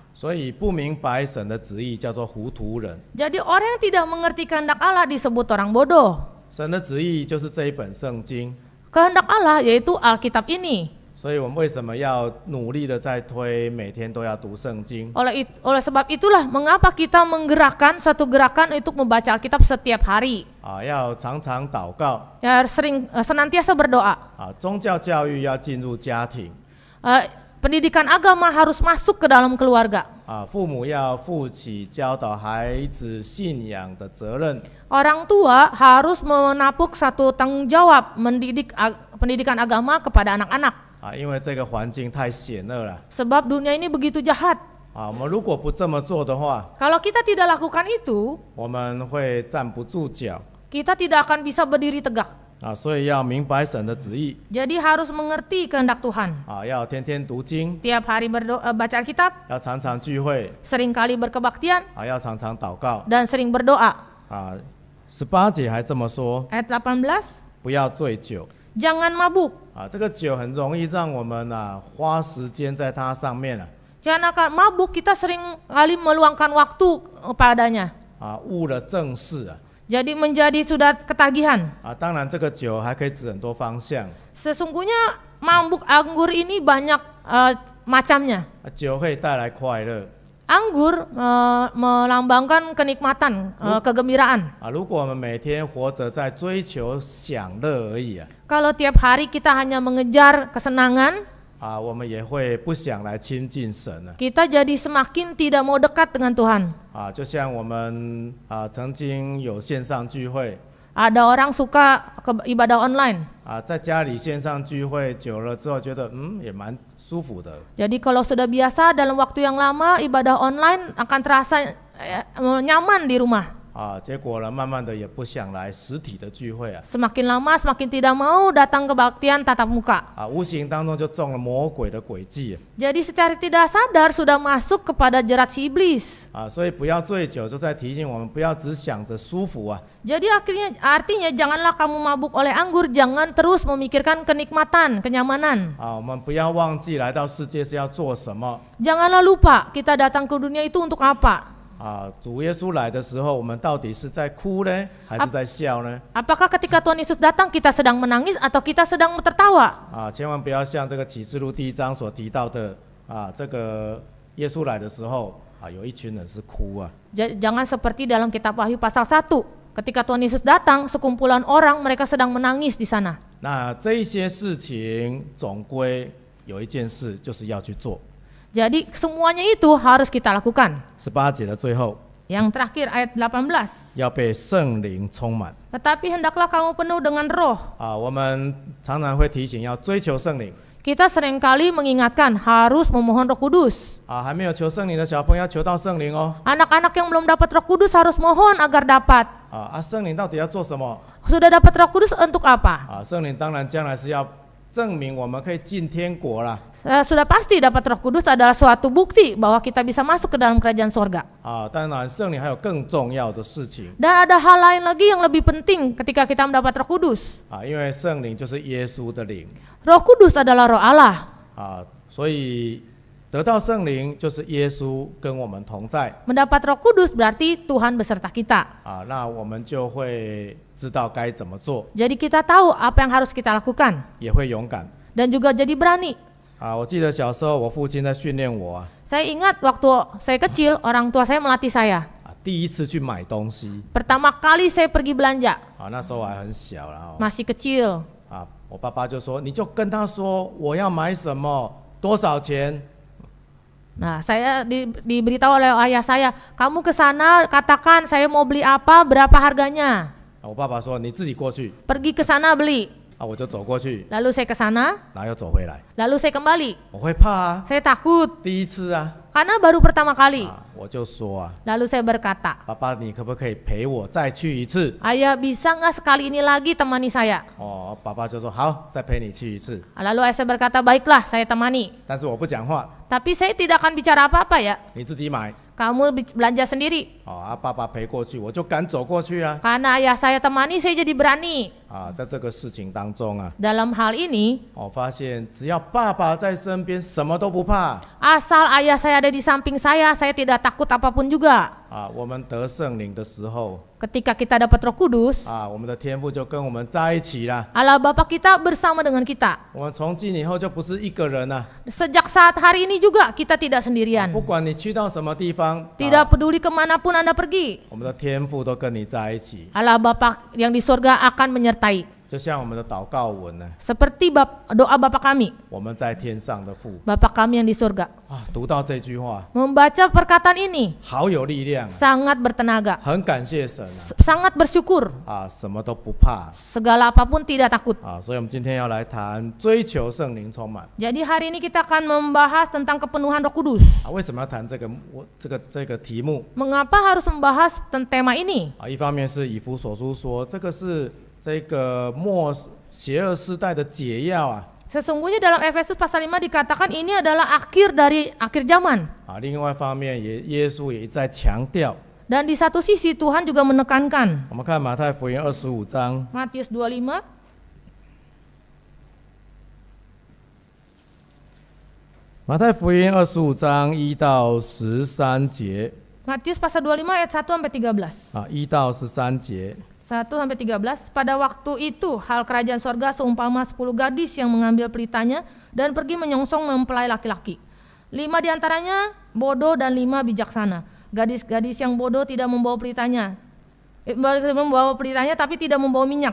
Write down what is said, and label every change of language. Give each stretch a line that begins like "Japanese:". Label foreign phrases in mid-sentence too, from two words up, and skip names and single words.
Chinese: 所以不明白神的旨意叫做糊涂人。
Indonesian: Jadi orang yang tidak mengerti kehendak Allah disebut orang bodoh.
Chinese: 神的旨意就是这一本圣经。
Indonesian: Kehendak Allah yaitu Alkitab ini.
Chinese: 所以我们为什么要努力的在推，每天都要读圣经？
Indonesian: Oleh sebab itulah mengapa kita menggerakkan suatu gerakan untuk membaca Alkitab setiap hari.
Chinese: 要常常祷告。
Indonesian: Ya, senantiasa berdoa.
Chinese: 宗教教育要进入家庭。
Indonesian: Pendidikan agama harus masuk ke dalam keluarga.
Chinese: 父母要负起教导孩子信仰的责任。
Indonesian: Orang tua harus menapuk satu tanggung jawab mendidik pendidikan agama kepada anak-anak.
Chinese: 因为这个环境太险恶了。
Indonesian: Sebab dunia ini begitu jahat.
Chinese: 我们如果不这么做的话，
Indonesian: Kalau kita tidak lakukan itu,
Chinese: 我们会站不住脚。
Indonesian: kita tidak akan bisa berdiri tegak.
Chinese: 所以要明白神的旨意。
Indonesian: Jadi harus mengerti kehendak Tuhan.
Chinese: 要天天读经，
Indonesian: Tiap hari baca Alkitab,
Chinese: 要常常聚会，
Indonesian: seringkali berkebaktian,
Chinese: 要常常祷告。
Indonesian: dan sering berdoa.
Chinese: 18 节还这么说，
Indonesian: Ayat 18,
Chinese: 不要醉酒。
Indonesian: jangan mabuk.
Chinese: 这个酒很容易让我们花时间在它上面了。
Indonesian: Jangan akan mabuk, kita sering kali meluangkan waktu padanya.
Chinese: 误了正事。
Indonesian: Jadi menjadi sudah ketagihan.
Chinese: 当然这个酒还可以指很多方向。
Indonesian: Sesungguhnya mabuk anggur ini banyak macamnya.
Chinese: 酒可以带来快乐。
Indonesian: Anggur melambangkan kenikmatan, kegembiraan.
Chinese: 如果我们每天活着在追求享乐而已
Indonesian: Kalau tiap hari kita hanya mengejar kesenangan,
Chinese: 我们也会不想来亲近神
Indonesian: kita jadi semakin tidak mau dekat dengan Tuhan.
Chinese: 就像我们曾经有线上聚会。
Indonesian: Ada orang suka ibadah online.
Chinese: 在家里线上聚会久了之后，觉得也蛮舒服的。
Indonesian: Jadi kalau sudah biasa dalam waktu yang lama ibadah online akan terasa nyaman di rumah.
Chinese: 结果呢，慢慢的也不想来实体的聚会
Indonesian: Semakin lama semakin tidak mau datang kebaktian tatap muka.
Chinese: 无形当中就中了魔鬼的诡计
Indonesian: Jadi secara tidak sadar sudah masuk kepada jerat si iblis.
Chinese: 所以不要醉酒，就在提醒我们不要只想着舒服
Indonesian: Jadi artinya janganlah kamu mabuk oleh anggur, jangan terus memikirkan kenikmatan, kenyamanan.
Chinese: 我们不要忘记来到世界是要做什么
Indonesian: Janganlah lupa kita datang ke dunia itu untuk apa.
Chinese: 主耶稣来的时候，我们到底是在哭呢，还是在笑呢？
Indonesian: Apakah ketika Tuhan Yesus datang kita sedang menangis atau kita sedang tertawa?
Chinese: 千万不要像这个启示录第1章所提到的这个耶稣来的时候有一群人是哭
Indonesian: Jangan seperti dalam kitab Wahyu pasal 1. Ketika Tuhan Yesus datang, sekumpulan orang mereka sedang menangis di sana.
Chinese: 那这一些事情总归有一件事就是要去做。
Indonesian: Jadi semuanya itu harus kita lakukan.
Chinese: 18 节的最后，
Indonesian: Yang terakhir ayat 18.
Chinese: 要被圣灵充满。
Indonesian: Tetapi hendaklah kamu penuh dengan roh.
Chinese: 我们常常会提醒要追求圣灵。
Indonesian: Kita seringkali mengingatkan harus memohon Roh Kudus.
Chinese: 还没有求圣灵的小朋友要求到圣灵哦。
Indonesian: Anak-anak yang belum dapat Roh Kudus harus mohon agar dapat.
Chinese: 圣灵到底要做什么？
Indonesian: Sudah dapat Roh Kudus untuk apa?
Chinese: 圣灵当然将来是要证明我们可以进天国啦。
Indonesian: Sudah pasti dapat Roh Kudus adalah suatu bukti bahwa kita bisa masuk ke dalam kerajaan sorga.
Chinese: 当然圣灵还有更重要的事情。
Indonesian: Dan ada hal lain lagi yang lebih penting ketika kita mendapat Roh Kudus.
Chinese: 因为圣灵就是耶稣的灵。
Indonesian: Roh Kudus adalah Roh Allah.
Chinese: 所以得到圣灵就是耶稣跟我们同在
Indonesian: Mendapat Roh Kudus berarti Tuhan beserta kita.
Chinese: 那我们就会知道该怎么做，
Indonesian: Jadi kita tahu apa yang harus kita lakukan
Chinese: 也会勇敢
Indonesian: dan juga jadi berani.
Chinese: 我记得小时候我父亲在训练我
Indonesian: Saya ingat waktu saya kecil, orang tua saya melatih saya.
Chinese: 第一次去买东西
Indonesian: Pertama kali saya pergi belanja,
Chinese: 那时候我还很小啦
Indonesian: masih kecil.
Chinese: 我爸爸就说你就跟他说我要买什么多少钱
Indonesian: Nah, saya diberitahu oleh ayah saya, kamu ke sana katakan saya mau beli apa, berapa harganya.
Chinese: 我爸爸说你自己过去
Indonesian: Pergi ke sana beli.
Chinese: 我就走过去
Indonesian: Lalu saya ke sana,
Chinese: 然后又走回来
Indonesian: lalu saya kembali.
Chinese: 我会怕
Indonesian: Saya takut
Chinese: 第一次
Indonesian: karena baru pertama kali.
Chinese: 我就说
Indonesian: Lalu saya berkata,
Chinese: 爸爸你可不可以陪我再去一次
Indonesian: ayah bisa nggak sekali ini lagi temani saya?
Chinese: 爸爸就说好再陪你去一次
Indonesian: Lalu ayah saya berkata, baiklah saya temani.
Chinese: 但是我不讲话
Indonesian: Tapi saya tidak akan bicara apa-apa ya.
Chinese: 你自己买
Indonesian: Kamu belanja sendiri.
Chinese: 爸爸陪过去我就敢走过去
Indonesian: Karena ayah saya temani, saya jadi berani.
Chinese: 在这个事情当中
Indonesian: Dalam hal ini,
Chinese: 我发现只要爸爸在身边什么都不怕
Indonesian: asal ayah saya ada di samping saya tidak takut apapun juga.
Chinese: 我们得圣灵的时候
Indonesian: Ketika kita dapat Roh Kudus,
Chinese: 我们的天父就跟我们在一起啦
Indonesian: Allah Bapa kita bersama dengan kita.
Chinese: 我们从今以后就不是一个人
Indonesian: Sejak saat hari ini juga kita tidak sendirian.
Chinese: 不管你去到什么地方
Indonesian: Tidak peduli kemanapun Anda pergi,
Chinese: 我们的天父都跟你在一起
Indonesian: Allah Bapa yang di surga akan menyertai.
Chinese: 就像我们的祷告文
Indonesian: Seperti doa Bapa kami,
Chinese: 我们在天上的父
Indonesian: Bapa kami yang di surga.
Chinese: 读到这句话
Indonesian: Membaca perkataan ini
Chinese: 好有力量
Indonesian: sangat bertenaga,
Chinese: 很感谢神
Indonesian: sangat bersyukur,
Chinese: 什么都不怕
Indonesian: segala apapun tidak takut.
Chinese: 所以我们今天要来谈追求圣灵充满
Indonesian: Jadi hari ini kita akan membahas tentang kepenuhan Roh Kudus.
Chinese: 为什么要谈这个题目
Indonesian: Mengapa harus membahas tema ini?
Chinese: 一方面是以弗所书说这个是这个邪恶时代的解药
Indonesian: Sesungguhnya dalam Efesus pasal 5 dikatakan ini adalah akhir dari akhir zaman.
Chinese: 另外一方面耶稣也一再强调
Indonesian: Dan di satu sisi Tuhan juga menekankan.
Chinese: 我们看马太福音25章
Indonesian: Matius 25.
Chinese: 马太福音25章1到13节
Indonesian: Matius pasal 25 ayat 1 sampai 13.
Chinese: 1 到13节
Indonesian: 1 sampai 13. Pada waktu itu hal kerajaan sorga seumpama 10 gadis yang mengambil pelitanya dan pergi menyongsong mempelai laki-laki. 5 diantaranya bodoh dan 5 bijaksana. Gadis-gadis yang bodoh tidak membawa pelitanya, tapi tidak membawa minyak.